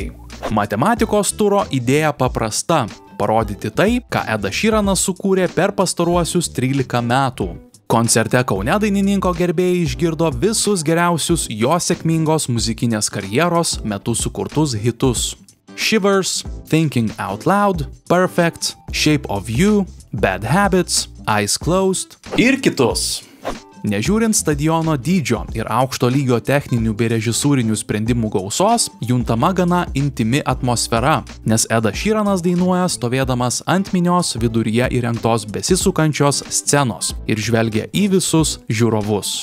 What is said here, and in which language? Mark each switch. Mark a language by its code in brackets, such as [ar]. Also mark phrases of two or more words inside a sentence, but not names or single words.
[lt] Matematikos turo idėja paprasta – parodyti tai, ką Edas Sheeranas sukūrė per pastaruosius 13 metų. Koncerte Kaune dainininko gerbėjai išgirdo visus geriausius jo sėkmingos muzikinės karjeros metu sukurtus hitus. Shivers, Thinking Out Loud, Perfect, Shape of You, Bad Habits, Eyes Closed ir kitus. Nežiūrint stadiono dydžio ir aukšto lygio techninių bei režisūrinių sprendimų gausos, juntama gana intimi atmosfera, nes Edas Sheeranas dainuoja stovėdamas ant minios viduryje įrengtos besisukančios scenos ir žvelgia į visus žiūrovus.